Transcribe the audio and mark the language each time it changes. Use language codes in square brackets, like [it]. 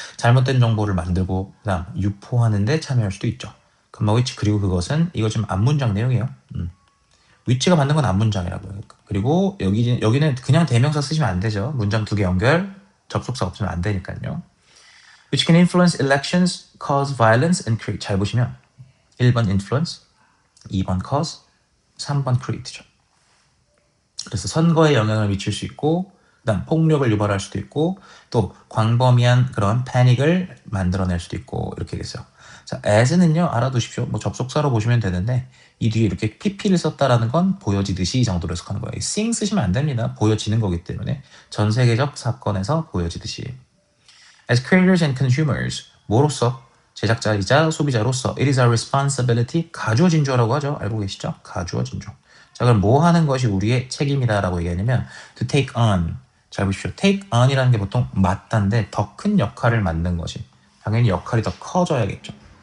[ko] 잘못된 정보를 만들고 그다음 유포하는 데 참여할 수도 있죠. which 그리고 그것은 이거 지금 앞문장 내용이에요. which가 맞는 건 앞문장이라고요. 그리고 여기는 그냥 대명사 쓰시면 안 되죠. 문장 두 개 연결, 접속사 없으면 안 되니까요. [en] which can influence elections, cause violence and create. [ko] 잘 보시면 1번 influence, 2번 cause, 3번 create죠. 그래서 선거에 영향을 미칠 수 있고 그다음 폭력을 유발할 수도 있고 또 광범위한 그런 패닉을 만들어낼 수도 있고 이렇게 되겠어요. 자, as는요 알아두십시오. 뭐 접속사로 보시면 되는데 이 뒤에 이렇게 pp를 썼다라는 건 보여지듯이 이 정도로 해석하는 거예요. sing 쓰시면 안 됩니다. 보여지는 거기 때문에 전 세계적 사건에서 보여지듯이. [en] As creators and consumers, [ko] 뭐로서? 제작자이자 소비자로서 [en] it is our responsibility, [ko] 가주어 진주어라고 하죠. 알고 계시죠? 가주어 진주. 자, 그럼 뭐 하는 것이 우리의 책임이다라고 얘기하냐면 [en] to take on. [ko] 잘 보십시오. take on이라는 게 보통 맡다인데 더 큰 역할을 맡는 것이 당연히 역할이 더 커져야겠죠.